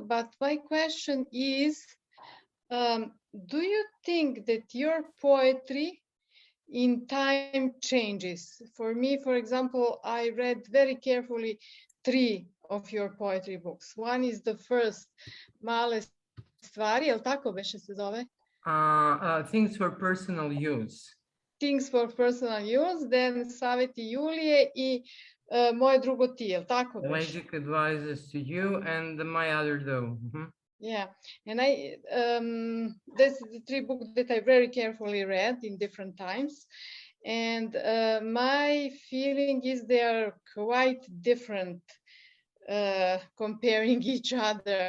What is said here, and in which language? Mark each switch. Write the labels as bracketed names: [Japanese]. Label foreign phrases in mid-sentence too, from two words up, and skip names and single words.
[English] But my question is, do you think that your poetry in time changes? For me, for example, I read very carefully 3 of your poetry books. One is the first, [Serbian] Male stvari, jel tako beše se zove? [English] Things for personal use. Things for personal use, then Saveti Julije i Moje drugo ti, [Serbian] jel tako beše? [English] Magic advices to you and my other though. Yeah, and this is the 3 books that I very carefully read in different times. And my feeling is they are quite different comparing each other.